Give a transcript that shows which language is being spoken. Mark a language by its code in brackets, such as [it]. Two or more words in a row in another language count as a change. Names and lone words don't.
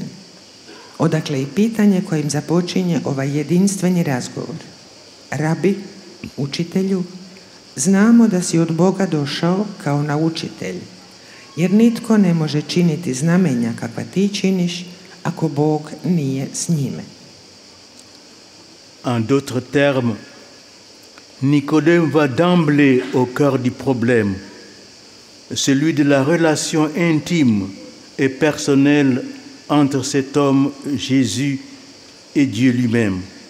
[hr] Odakle i pitanje kojim započinje ovaj jedinstveni razgovor. Rabi, učitelju, znamo da si od Boga došao kao naučitelj, jer nitko ne može činiti znamenja kakva ti činiš ako Bog nije s njime. [fr] En d'autres termes, Nicodème va d'emblée au cœur du problème, celui de la relation intime et personnelle entre cet homme, Jésus, et Dieu lui-même.